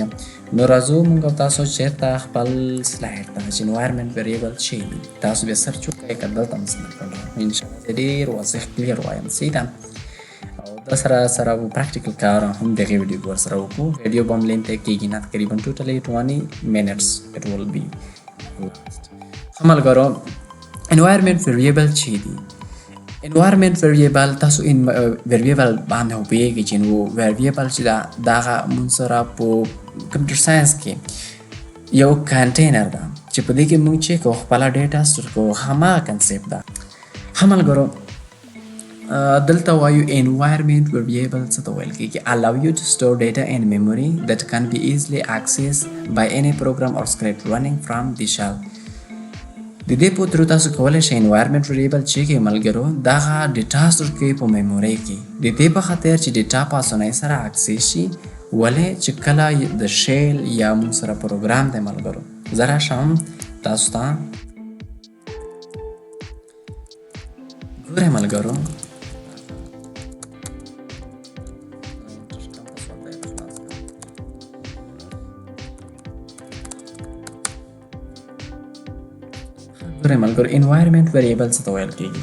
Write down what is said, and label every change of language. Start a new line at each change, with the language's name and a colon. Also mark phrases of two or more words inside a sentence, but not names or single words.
Pashto: نو راځو موږ تاسو چېرته خپل سلایډ ته چې
English: environment variable
Pashto: څه دي تاسو بیا سرچ وکړئ، که دلته هم څه کړل انشاءالله زه ډېر واضح کلیر وایم صحیح ده. او دا سره پریکټیکل کار هم دغې ویډیو کې ورسره وکړو. ویډیو به هم لینته کېږي نه تقریبا ټوټلی
English: 20 minutes it will be last.
Pashto: ملګرو
English: environment variable
Pashto: څه دي؟
English: environment variable
Pashto: تاسو ویریبل باندې پوهېږئ چې نو ویریبل چې ده دغه موږ سره په
English: computer science
Pashto: کې یو کنټینر ده چې په دې کې موږ چې کوو خپله
English: data store
Pashto: کوو، هماغه کنسپټ ده. ښه ملګرو دلته وایو
English: environment variable
Pashto: څه ته ویل کېږي؟
English: allow you to store data in memory that can be easily accessed by any program or script running from the shell.
Pashto: د دې په تر تاسو کولی شئ
English: environment variable
Pashto: چې کې ملګرو دغه
English: data store
Pashto: کوي په میمورۍ کې، د دې په خاطر چې ډیټا په اسانۍ سره اکسس شي. ولې چې کله د شیل یا موږ سره پروګرام دی ملګرو، زه راشم تاسو ته ګورئ ملګرو
English: environment variable
Pashto: څه ته ویل کېږي؟